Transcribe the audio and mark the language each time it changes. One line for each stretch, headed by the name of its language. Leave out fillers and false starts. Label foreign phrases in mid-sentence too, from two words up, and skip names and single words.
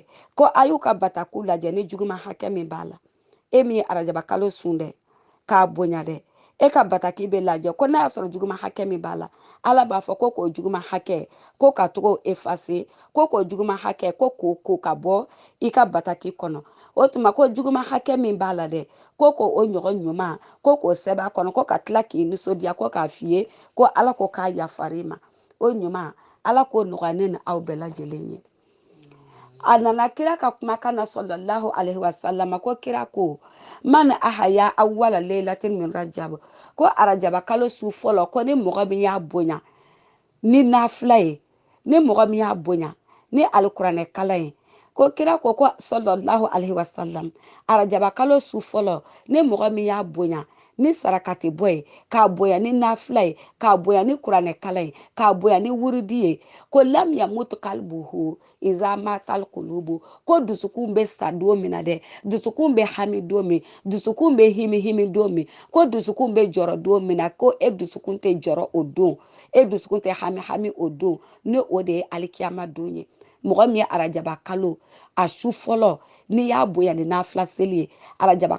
Bambara: ko a y'u ka bataku lajɛ ni juguman hakɛ min b'a la min ye arajaba kalo sun dɛ k'a bonya dɛ ka bataki bɛ lajɛ ko n'a y'a sɔrɔ juguman hakɛ min b'a la ala b'a fɔ ko k'o juguman hakɛ ko ka togo effacer ko k'o juguman hakɛ ko ka bɔ i ka bataki kɔnɔ o tuma ko juguman hakɛ min b'a la dɛ ko k'o ɲɔgɔn ɲuman ko k'o sɛbɛn a kɔnɔ ko ka tila k'i nisɔndiya ko k'a f'i ye ko ala ko k'a yafar'i ma o ɲuman ala k'o nɔgɔya ne ni aw bɛɛ lajɛlen ye a nana kira ka kumakan na
Arabic: صلى الله عليه وسلم
Bambara: ko kira ko
Arabic: من أحيا أول ليلة من رجب
Bambara: ko arajaba kalo su fɔlɔ ko ni mɔgɔ min y'a bonya ni nafila ye ni mɔgɔ min y'a bonya ni alikuranɛ kalan ye ko kira ko
Arabic: صلى الله عليه وسلم
Bambara: arajaba kalo su fɔlɔ ni mɔgɔ min y'a bonya ni sarakati bɔ ye k'a bonya ni nafila ye k'a bonya ni kuranɛ kalan ye k'a bonya ni wuridi ye ko
Arabic: لم يموت قلبه إذا مات القلوب
Bambara: ko dusukun bɛ sa don min na dɛ dusukun bɛ hami don min dusukun bɛ himi don min ko dusukun bɛ jɔrɔ don min na ko dusukun tɛ jɔrɔ o don dusukun tɛ hami o don ni o de ye alikiyama don ye mɔgɔ min ye arajaba kalo a su fɔlɔ n'i y'a bonya ni nafila seli ye arajaba